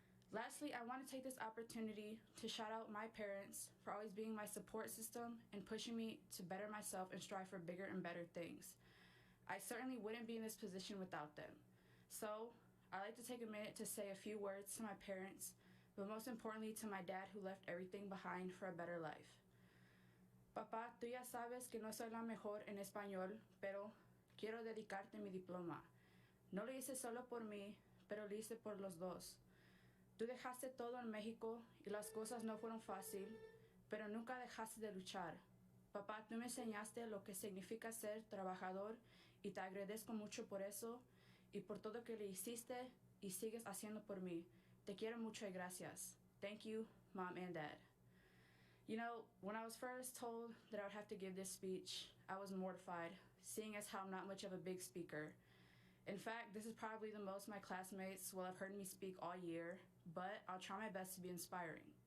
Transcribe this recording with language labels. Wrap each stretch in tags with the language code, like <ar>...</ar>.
<en>Lastly, I want to take this opportunity to shout out my parents for always being my support system and pushing me to better myself and strive for bigger and better things. I certainly wouldn't be in this position without them. So, I'd like to take a minute to say a few words to my parents, but most importantly to my dad who left everything behind for a better life.</en> <es>Papá, tú ya sabes que no soy la mejor en español, pero quiero dedicarte mi diploma. No lo hice solo por mí, pero lo hice por los dos. Tú dejaste todo en México y las cosas no fueron fácil, pero nunca dejaste de luchar. Papá, tú me enseñaste lo que significa ser trabajador y te agradezco mucho por eso y por todo que le hiciste y sigues haciendo por mí. Te quiero mucho y gracias.</es> <en>Thank you, Mom and Dad. You know, when I was first told that I would have to give this speech, I was mortified, seeing as how I'm not much of a big speaker. In fact, this is probably the most my classmates will have heard me speak all year, but I'll try my best to be inspiring.</en>